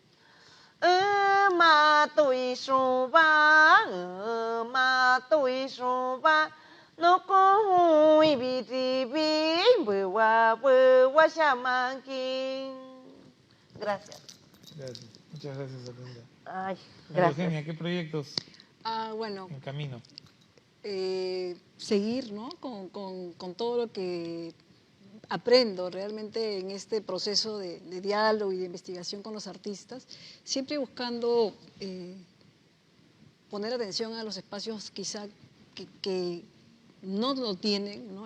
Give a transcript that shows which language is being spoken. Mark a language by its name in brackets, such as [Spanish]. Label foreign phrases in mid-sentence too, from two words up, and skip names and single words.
[Shipibo-Conibo] ma tui shuba no coi biti buwa shamankin. [Spanish] Gracias. Gracias. Muchas gracias, Olinda. Ay, María gracias. Eugenia, ¿qué proyectos Bueno, en camino? seguir, ¿no? con todo lo que aprendo realmente en este proceso de diálogo y de investigación con los artistas, siempre buscando poner atención a los espacios quizá que no lo tienen, ¿no?